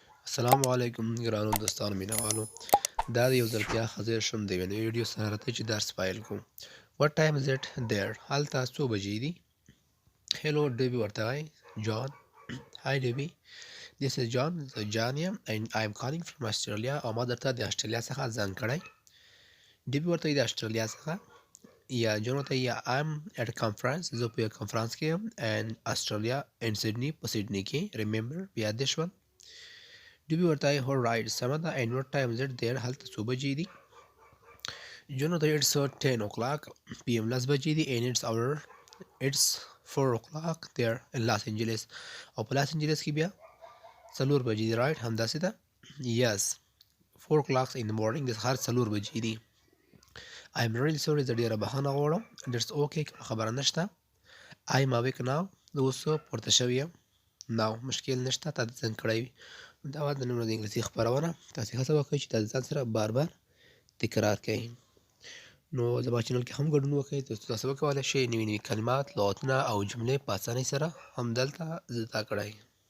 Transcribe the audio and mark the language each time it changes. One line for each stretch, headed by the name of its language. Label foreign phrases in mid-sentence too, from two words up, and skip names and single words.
Pashto: السلام علیکم ګرانو دوستانو مینوالو دا د یو ځل بیا حاضر شوم د یوې نوې ویډیو سره راته چې درس پیل کوم.
English: what time is it there
Pashto: هلته څو بجې دي؟ hello ډیوي ورته وایي.
English: John. hi ډیوي. this is John.
Pashto: زه جان یم
English: and I am calling from Australia
Pashto: او ما درته د استرالیا څخه زنګ کړی. ډیوي ورته وایي د استرالیا څخه. یا جون ورته وایي
English: I am at a conference.
Pashto: زه په یو کنفرانس کې یم
English: and Australia in Sydney
Pashto: په سیډني کې. remember بیا دې شول. ډیوي ورته وایي
English: all right
Pashto: سمه ده
English: and what time is it there
Pashto: هلته څو بجې دي؟ جون ورته وایي
English: it's 10 o'clock PM
Pashto: 10 بجې دي
English: and it's 4 o'clock there in Los Angeles
Pashto: او په لاس انجلس کې بیا 4 بجې دي right همداسې ده.
English: yes 4 o'clock in the morning
Pashto: د سهار 4 بجې دي.
English: I'm really sorry
Pashto: زه ډېره بخښنه غواړم.
English: that's okay
Pashto: خبره نشته.
English: I'm awake now
Pashto: زه اوس پورته شوی یم. now مشکل نشته تا دې څنګه کړی وي. دا وه د نن ورځې د انګلیسي خپرونه. تاسې هڅه وکړئ چې دا د ځان سره بار بار تکرار کړئ. نو زما چینل کې هم ګډون وکړئ ترڅو تاسو وکولی شئ نوي نوي کلمات لغتونه او جملې په اسانۍ سره همدلته زده کړئ.